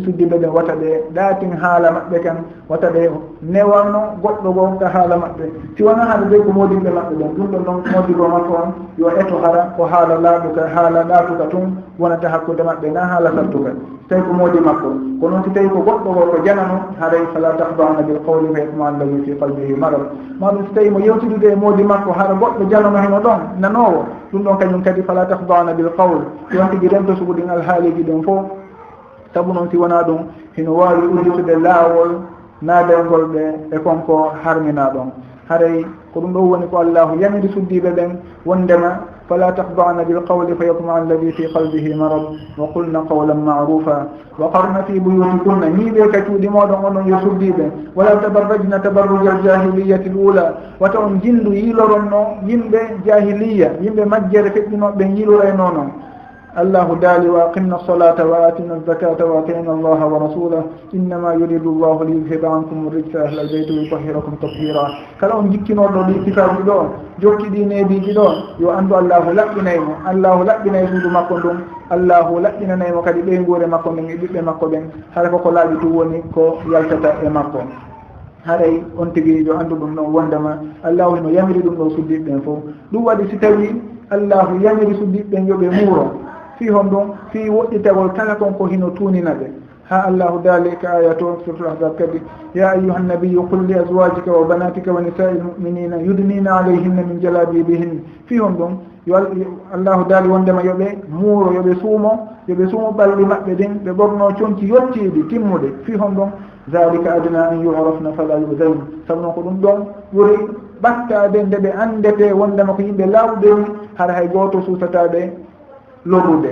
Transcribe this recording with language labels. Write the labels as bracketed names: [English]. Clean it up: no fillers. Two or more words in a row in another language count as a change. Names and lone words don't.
[Fula] suddiɓe ɓen wata ɓe ɗaatin haala maɓɓe kan wata ɓe newalno goɗɗo go ka haala maɓɓe si wona haala ɓe ko modimɓe maɓɓe ɓen ɗum ɗon noon modibo makko on yo eto hara ko haala laaɓuka haala ɗaatuka tun wonata hakkude maɓɓe na haala sattuka tawi ko moodi makko ko noon si tawi ko goɗɗo go ko janano haray [Arabic] فلا تخضعن بالقول فيطمع الذي في قلبه مرض [Fula] maɗum si tawi mo yewtidude e moodi makko hara goɗɗo janano heno ɗon nanowo ɗum ɗon kañum kadi [Arabic] فلا تخضعن بالقول [Fula] yon tigui rento suguɗin alhaaliji ɗin fof sabu noon si wona ɗum hino wawi udditude laawol naadelngol ɓe e konko harmina ɗon haray ko ɗum ɗo woni ko allahu yamiri suddiɓe ɓen wondema [Arabic] فلا تخضعن بالقول فيطمع الذي في قلبه مرض وقلن قولا معروفا وقرن في بيوتكن [Fula] ñiiɓe ka cuuɗi moɗon onon yo suddiɓe [Arabic] ولا تبرجن تبرج الجاهلية الأولى [Fula] wata on jindu yiiloronno yimɓe jahiliya yimɓe majjere feƴƴinoɓe yiilorayno noon [Arabic] allahu daali وأقمن الصلاة وآتين الزكاة وأطعن الله ورسوله إنما يريد الله ليذهب عنكم الرجس أهل البيت ويطهركم [Fula] tathira kala on jikkinoɗo ɗi sifaji ɗo jokki ɗi neediji ɗo yo andu allahu laɓɓinaymo allahu laɓɓinay suudu makko ndum allahu laɓɓinanaymo kadi ɓeygure makko ndin e ɓiɓɓe makko ɓen hara koko laaɓi tu woni ko yaltata e makko haray on tigi yo anndu ɗum ɗon wondema allahu hino yamiri ɗum ɗo suddiɓe ɓen fof ɗum waɗi si tawi allahu yamiri suddiɓe ɓen yoɓe muuro fi hon ɗum fi woɗɗitagol kala kon ko hino tuunina ɓe ha allahu daali ka aya to [Arabic] سورة الأحزاب [Fula] kadi [Arabic] يا أيها النبي قل لأزواجك وبناتك ونساء المؤمنين يدنين عليهن من جلابيبهن [Fula] fi hon ɗum yo allahu daali wondema yoɓe muuro yoɓe suumo ɓalɗi maɓɓe ɗin ɓe ɓorno conki yottiɗi timmude fi hon ɗum [Arabic] ذلك أدنى أن يعرفن فلا يؤذين [Fula] sabu noon ko ɗum ɗon ɓuri ɓattade nde ɓe andete wondema ko yimɓe lawɓe ni hara hay goto suusataɓe lorrude